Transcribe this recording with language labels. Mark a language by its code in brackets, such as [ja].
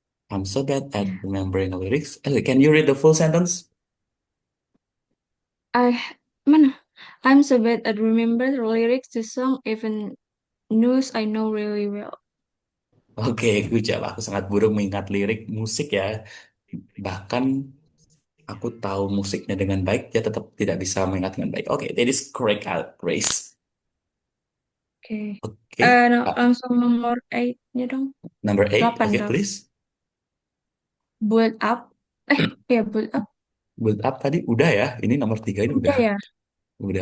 [en] I'm so bad at remembering lyrics. Can you read the full sentence? [id] Mana? [en] I'm so bad at remember the lyrics to song, even news I know really well. Oke, good job. [id] Aku sangat buruk mengingat lirik musik ya. Bahkan aku tahu musiknya dengan baik, dia tetap tidak bisa mengingat dengan baik. [en] Oke, that is correct, Grace. Oke. Oke, [id] Langsung nomor 8-nya dong. [en] number 8. 8 Okay, [id] dong. [en] please. Build up. Ya, build up. [id] Build up tadi udah ya. Ini nomor 3 ini Udah ya. Udah.